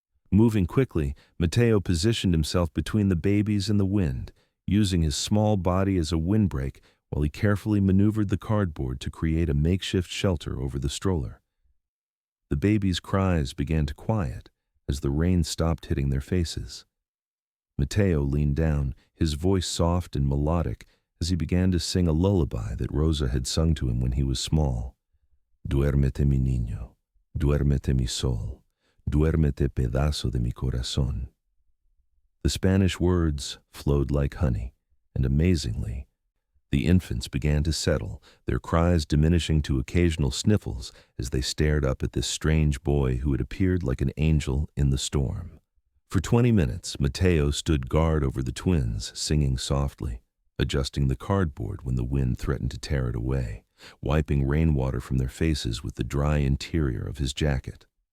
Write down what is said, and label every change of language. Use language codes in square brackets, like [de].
[en] Moving quickly, Mateo positioned himself between the babies and the wind, using his small body as a windbreak while he carefully maneuvered the cardboard to create a makeshift shelter over the stroller. The babies' cries began to quiet as the rain stopped hitting their faces. Mateo leaned down, his voice soft and melodic, as he began to sing a lullaby that Rosa had sung to him when he was small. [es] Duérmete mi niño, duérmete mi sol. Duérmete pedazo de mi corazón. [en] The Spanish words flowed like honey, and amazingly, the infants began to settle, their cries diminishing to occasional sniffles as they stared up at this strange boy who had appeared like an angel in the storm. For 20 minutes, Mateo stood guard over the twins, singing softly, adjusting the cardboard when the wind threatened to tear it away, wiping rainwater from their faces with the dry interior of his jacket.